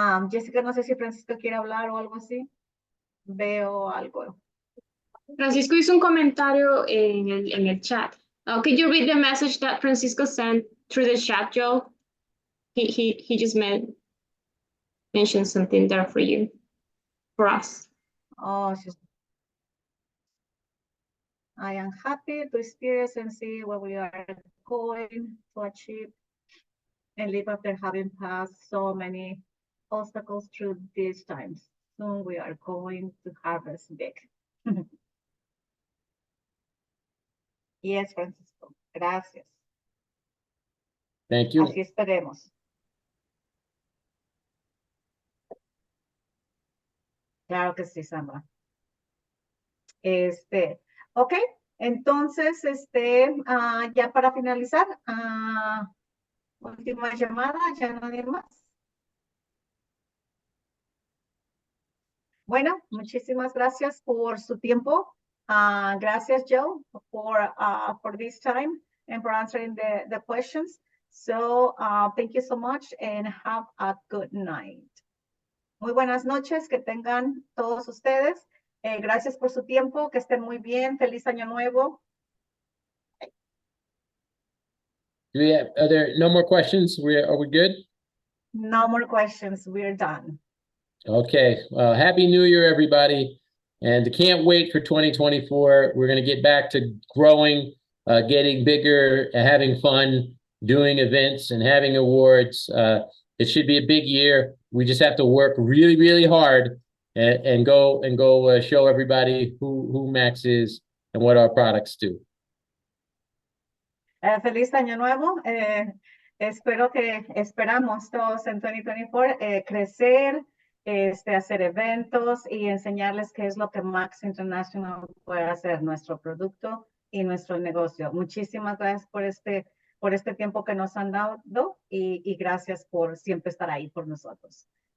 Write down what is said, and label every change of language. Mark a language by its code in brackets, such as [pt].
[es] Jessica, no sé si Francisco quiere hablar o algo así. Veo algo. Francisco hizo un comentario en el chat. [en] Could you read the message that Francisco sent through the chat, Joe? He just mentioned something there for you, for us. Oh, I am happy to experience and see where we are going to achieve and live after having passed so many obstacles through these times. Soon we are going to harvest big. Yes, Francisco. [es] Gracias. [en] Thank you. [es] Así esperemos. Claro que sí, Sandra. Ok, entonces, ya para finalizar, última llamada, ya nadie más. Bueno, muchísimas gracias por su tiempo. Gracias, [en] Joe, for this time and for answering the questions. So, thank you so much and have a good night. [es] Muy buenas noches, que tengan todos ustedes. Gracias por su tiempo, que estén muy bien. Feliz año nuevo. [en] Are there no more questions? Are we good? No more questions. We're done. Okay. Happy New Year, everybody. And can't wait for 2024. We're going to get back to growing, getting bigger, having fun, doing events and having awards. It should be a big year. We just have to work really, really hard and go show everybody who Max is and what our products do. [es] Feliz año nuevo. Esperamos todos en 2024 crecer, hacer eventos y enseñarles qué es lo que Max International puede hacer, nuestro producto y nuestro negocio. Muchísimas gracias por este tiempo que nos han dado y gracias por siempre estar ahí por nosotros.